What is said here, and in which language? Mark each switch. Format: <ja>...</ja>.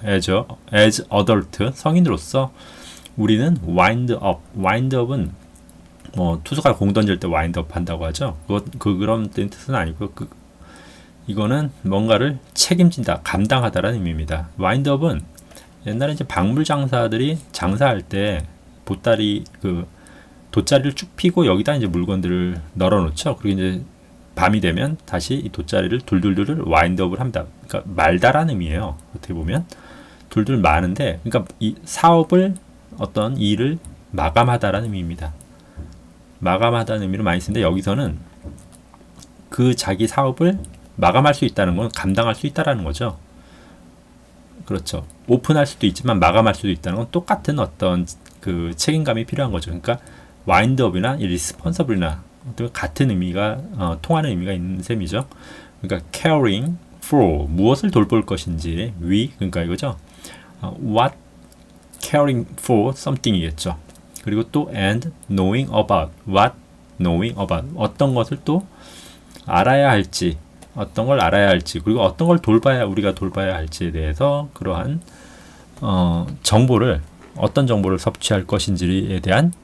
<en>as adult</en> <ko>성인으로서 우리는</ko> <en>wind up.</en> <ko>wind up은 뭐 투수가 공 던질 때 wind up 한다고 하죠. 그런 뜻은 아니고요. 이거는 뭔가를 책임진다, 감당하다라는 의미입니다. wind up은 옛날에 이제 박물 장사들이 장사할 때 돗자리를 쭉 피고 여기다 이제 물건들을 널어 놓죠. 그리고 이제 밤이 되면 다시 이 돗자리를 둘둘둘 와인드업을 합니다. 그러니까 말다라는 의미예요. 어떻게 보면 둘둘 마는데, 그러니까 이 사업을 어떤 일을 마감하다라는 의미입니다. 마감하다는 의미로 많이 쓰는데 여기서는 그 자기 사업을 마감할 수 있다는 건 감당할 수 있다라는 거죠. 그렇죠. 오픈할 수도 있지만 마감할 수도 있다는 건 똑같은 어떤 그 책임감이 필요한 거죠. 그러니까 와인드업이나 리스폰서블이나 같은 의미가 통하는 의미가 있는 셈이죠. 그러니까</ko> <en>caring for</en> <ko>무엇을 돌볼 것인지 그러니까 이거죠.</ko> <en>what caring for something이겠죠.</en> <ko>그리고 또</ko> <en>and knowing about what knowing about</en> <ko>어떤 것을 또 알아야 할지 어떤 걸 알아야 할지 그리고 어떤 걸 우리가 돌봐야 할지에 대해서 그러한 정보를 어떤 정보를 섭취할 것인지에 대한</ko>